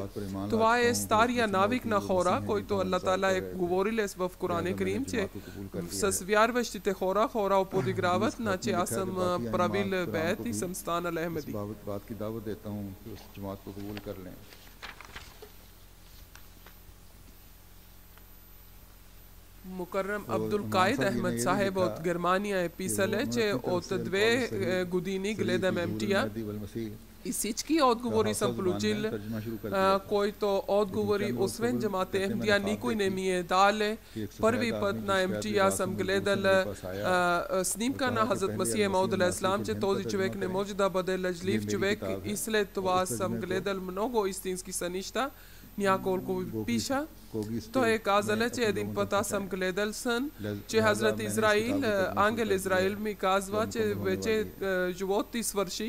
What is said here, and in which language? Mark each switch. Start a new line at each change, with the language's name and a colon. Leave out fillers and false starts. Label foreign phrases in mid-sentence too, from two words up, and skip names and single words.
Bulgarian: Това е стария навик на хора, който
Arabic: الله تعالى
Bulgarian: е говорил в Коран Карим, че с вярващите хора подиграват, значи аз съм правил бейт и съм станал Ахмади.
Urdu: بات کی دعوت دیتا ہوں کہ اس جماعت کو قبول کر لیں.
Bulgarian: Мукаррам Абдул Каид Ахмед Сахеб от Германия е писал, че от 2 години гледам МТА и всички отговори съм получил, който отговори, освен джамат Ахмадия, никой не ми е дале. Първи път на МТА съм гледал снимка на Хазрат Масих Мауд
Arabic: عليه السلام,
Bulgarian: че този човек не може да бъде лъжлив човек и след това съм гледал много истински сънища. Няколко пиша. Той е казал, че един път аз съм гледал сън, че Хазрат Израил, ангел Израил ми казва, че вече живот ти свърши.